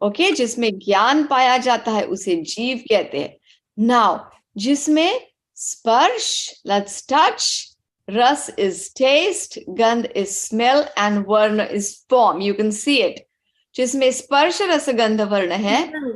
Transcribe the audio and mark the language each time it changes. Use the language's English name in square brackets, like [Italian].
[Hindi] Okay, जिसमें ज्ञान पाया जाता है, उसे जीव कहते हैं. [English] Now, [Hindi] जिसमें स्पर्श, [English] let's touch. Ras is taste, gandh is smell, and varna is form. You can see it. [Hindi] जिसमें स्पर्श रस गंध वर्ण है.